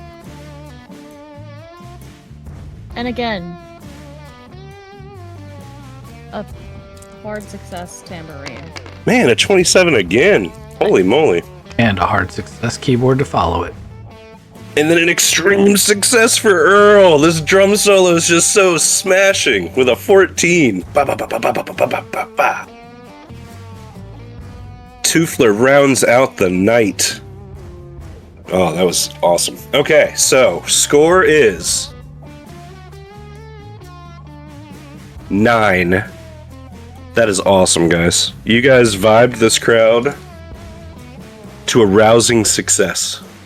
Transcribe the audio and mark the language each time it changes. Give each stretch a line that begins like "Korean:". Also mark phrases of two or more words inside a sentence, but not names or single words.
English: And again, a hard success tambourine. Man, a 27 again. Holy moly. And a hard success keyboard to follow it. And then an extreme success for Earl. This drum solo is just so smashing with a 14. Ba, ba, ba, ba, ba, ba, ba, ba, ba, ba. Tooftler rounds out the night. Oh, that was awesome. Okay, so score is 9. That is awesome, guys. You guys vibed this crowd to a rousing success.